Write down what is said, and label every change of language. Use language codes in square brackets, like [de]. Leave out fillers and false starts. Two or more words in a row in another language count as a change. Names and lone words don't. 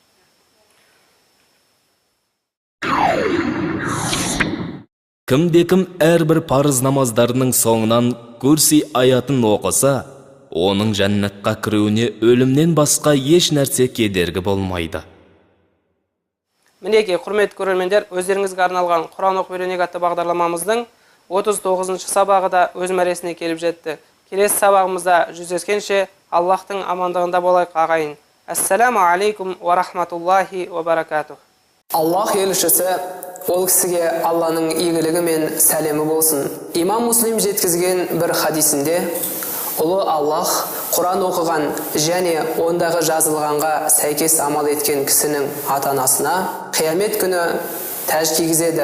[kk] Кімде-кім әрбір парыз намаздарының соңынан курси аятын оқыса, оның жәннатқа кіруіне өлімнен басқа еш нәрсе кедергі болмайды. Мінеки, құрметті көрермендер, өздеріңізге арналған Құран оқып үйренейік атты бағдарламамыздың 39-шы сабағы да өз мәресіне келіп жетті. Келесі сабағымызда жүздескенше Аллахтың амандығында болайық ағайын. [ar] السلام عليكم ورحمة الله وبركاته. [kk] Аллах елшісі ол кісіге Алланың игілігі мен сәлемі болсын. Имам Муслим жеткізген бір хадисінде ұлы Аллах Құран оқыған және ондағы жазылғанға сәйкес амал еткен кісінің ата-анасына қиямет күні тәж кигізеді.